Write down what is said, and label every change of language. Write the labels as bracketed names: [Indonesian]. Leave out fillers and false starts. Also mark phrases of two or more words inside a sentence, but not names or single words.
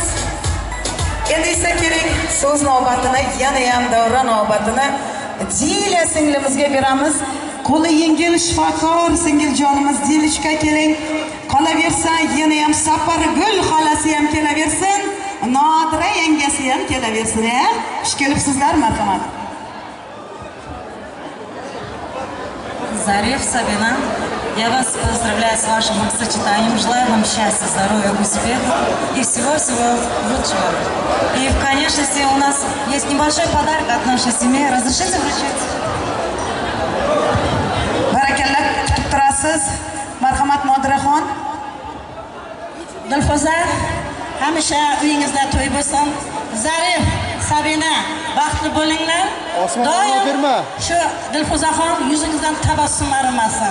[Uzbek] Endi esa keling, so'z navbatini, yana ham davra navbatini Dila singlimizga beramiz. Qo'li yengil shifokor singiljonimiz Dilishga keling. Qolaversa, yana ham Sapargul xolasi ham kelaversin. Nodira yangasi ham kelaversin. Xush kelibsizlar, marhamat. [Russian] Зарев, Сабина, я вас поздравляю с вашим сочетанием, желаю вам счастья, здоровья, успеха и всего-всего лучшего. И в конечности у нас есть небольшой подарок от нашей семьи. Разрешите вручить? [Uzbek] Barakallah, kutib turasiz. Marhamat Nodiraxon. Dilfuza, hamisha uyingizda to'y bo'lsin. Zarif, Sabina, baxtli bo'linglar. Doim shu Dilfuzaxon yuzingizdan tabassum arimasin.